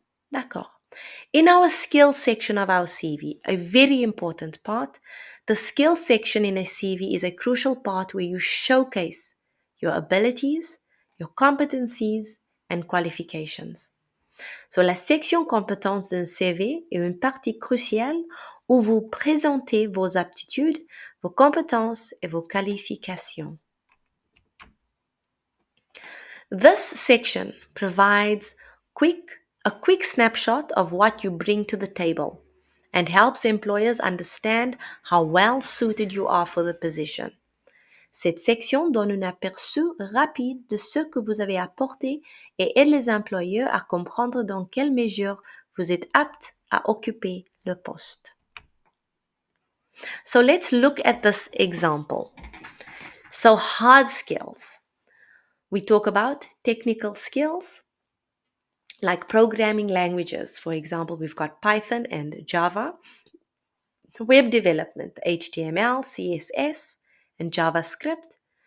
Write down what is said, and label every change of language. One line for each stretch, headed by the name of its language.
French: D'accord.
English: In our skills section of our CV, a very important part, the skills section in a CV is a crucial part where you showcase your abilities, your competencies, and qualifications.
French: So, la section compétences d'un CV est une partie cruciale où vous présentez vos aptitudes, vos compétences et vos qualifications.
English: This section provides a quick snapshot of what you bring to the table and helps employers understand how well suited you are for the position.
French: Cette section donne un aperçu rapide de ce que vous avez apporté et aide les employeurs à comprendre dans quelle mesure vous êtes apte à occuper le poste.
English: So let's look at this example. So, hard skills. We talk about technical skills like programming languages. For example, we've got Python and Java. Web development, HTML, CSS, and JavaScript.